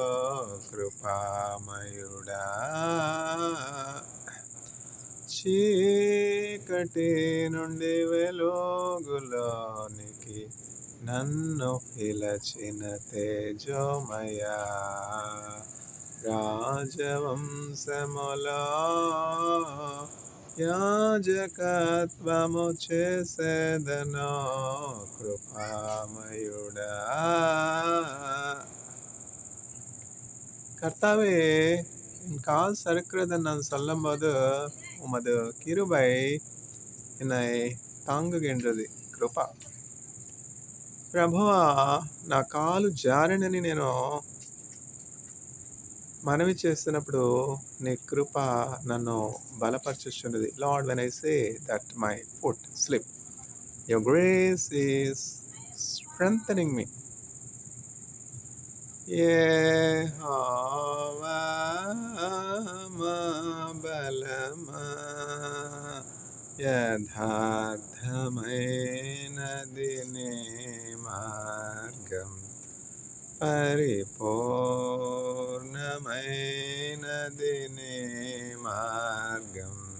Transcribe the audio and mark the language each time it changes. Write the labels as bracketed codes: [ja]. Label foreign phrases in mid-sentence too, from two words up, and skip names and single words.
[te] కృపామయుడా, చీకటి నుండి వెలుగులోనికి నన్ను పిలచిన తేజోమయా, రాజవంశములో యాజకత్వము చేసేదను. కృపామయుడా, [ta] கர்த்தாவே, என் கால் சறுக்கிறதுன்னு நான் சொல்லும்போது உமது கிருபை என்னை தாங்குகின்றது. [te] కృప. ప్రభువా, నా కాలు జారినని నేను మనవి చేస్తున్నప్పుడు నీ కృప నన్ను బలపరచుచున్నది. [en] లార్డ్, when I say that my foot slip, your grace is strengthening me. [te] యెహోవా మా బలమా, యథార్థమైనది నీ మార్గం, పరిపూర్ణమైనది నీ మార్గం.